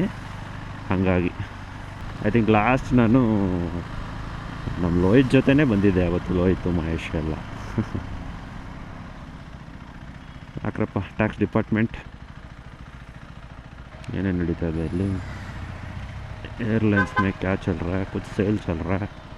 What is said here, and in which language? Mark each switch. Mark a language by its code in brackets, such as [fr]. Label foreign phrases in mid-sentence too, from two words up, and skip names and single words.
[kn] ಹಾಗಾಗಿ [en] I think last [kn] ನಾನು ನಮ್ಮ ಲೋಹಿತ್ ಜೊತೆನೇ ಬಂದಿದ್ದೆ ಅವತ್ತು, ಲೋಹಿತ್ ಮಹೇಶ್ ಎಲ್ಲ. ಯಾಕ್ರಪ್ಪ [en] tax department [kn] ಏನೇನು ನಡೀತಾ ಇದೆ ಇಲ್ಲಿ. [hi] एयरलाइंस में क्या चल रहा है, कुछ सेल चल रहा है.